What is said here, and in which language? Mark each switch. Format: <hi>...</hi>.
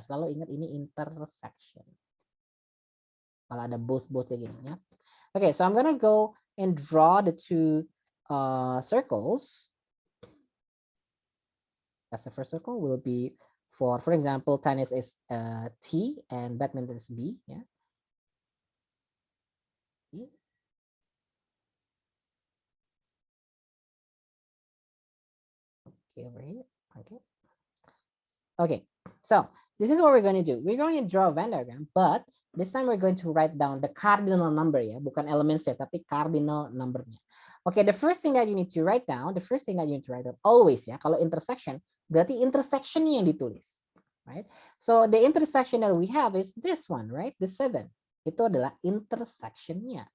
<id>Selalu ingat ini intersection. Kalau ada both kayak gini ya.</id> <en>Okay, so I'm gonna go and draw the two circles. That's the first circle will be for example, tennis is T and badminton is B. Yeah. Okay, over here. Okay, so this is what we're going to do. We're going to draw a Venn diagram, but this time we're going to write down the cardinal number ya,</en> <id>bukan elements ya, tapi cardinal numbernya.</id> <en>Okay, the first thing that you need to write down, always ya,</en> <id>kalau intersection, berarti intersection-nya yang ditulis,</id> <en>right? So the intersection that we have is this one, right? The 7.</en> <id>Itu adalah intersection-nya.</id>